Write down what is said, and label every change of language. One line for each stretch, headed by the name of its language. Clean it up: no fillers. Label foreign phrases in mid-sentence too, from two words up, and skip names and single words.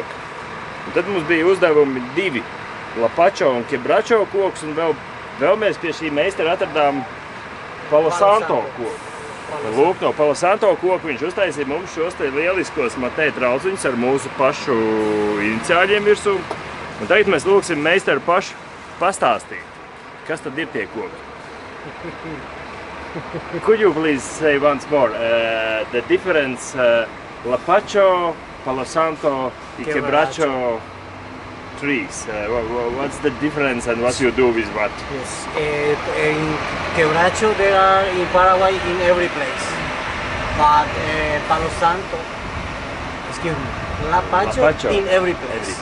Latvian: Un tad mums bija uzdevumi 2 lapačo un quebracho koks, un vēl mēs pie šī meistara atradām Palo Santo koku. Lūk, no Palo Santo koku viņš uztaisīja mums šos te lieliskos matē trauciņus ar mūsu pašu iniciāļiem virsū. Un tagad mēs lūksim meistaru pašu pastāstīt, kas tad ir tie koki.
English: Could you please say once more the difference lapacho, Palo Santo, and quebracho trees? What's the difference and what you do with what? Yes, in quebracho there are in Paraguay in every place, but Palo Santo, excuse me, lapacho in every place.